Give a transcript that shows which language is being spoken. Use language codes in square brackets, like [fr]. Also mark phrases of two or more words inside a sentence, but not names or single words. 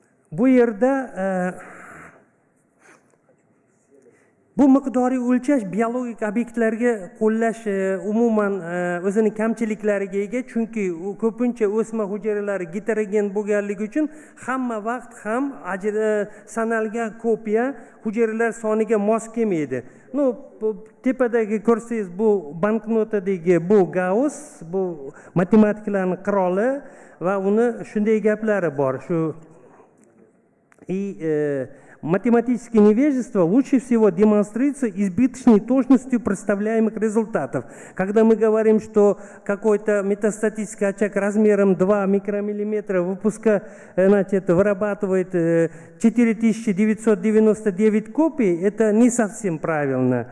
[uz] bu yerda bu miqdoriy o'lchash biologik obyektlarga qo'llash umuman o'zining kamchiliklariga ega, chunki u ko'pincha o'sma hujayralari heterogen bo'lganligi uchun hamma vaqt ham sanalgan kopiya hujayralar soniga mos kelmaydi. No, tepadagi ko'rsangiz bu banknotadagi bu Gauss, bu matematiklarning qiroli va uni shunday gaplari bor. [ru] Shu математическое невежество лучше всего демонстрируется избыточной точностью представляемых результатов. Когда мы говорим, что какой-то метастатический очаг размером 2 микромиллиметра вырабатывает 4999 копий, это не совсем правильно.